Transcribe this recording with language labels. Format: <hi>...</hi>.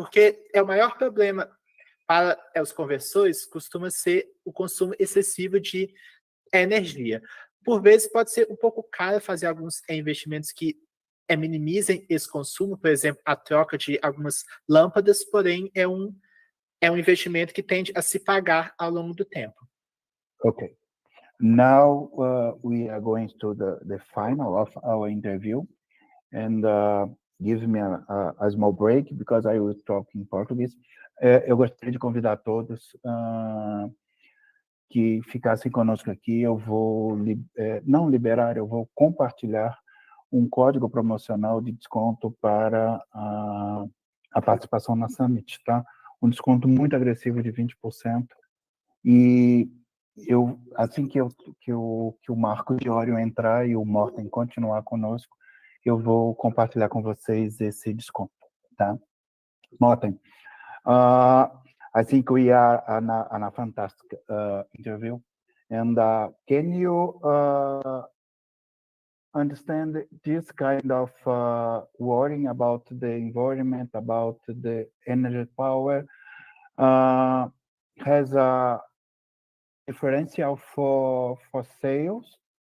<pt>Porque o maior problema para os conversores costuma ser o consumo excessivo de energia. Por vezes pode ser um pouco caro fazer alguns investimentos que minimizem esse consumo, por exemplo, a troca de algumas lâmpadas, porém é um investimento que tende a se pagar ao longo do tempo.</pt> <en>Okay. Now we are going to the final of our interview, and give me a small break because I will talk in Portuguese.</en> <pt>Eu gostaria de convidar todos que ficassem conosco aqui. Eu vou não liberar, eu vou compartilhar um código promocional de desconto para a participação na Summit, tá? Um desconto muito agressivo de 20%. E assim que o Marco Diório entrar e o Morten continuar conosco, eu vou compartilhar com vocês esse desconto, tá?</pt> <en>Morten, I think we are on a fantastic interview, and can you understand this kind of worrying about the environment, about the energy power, has a differential for sales?</en>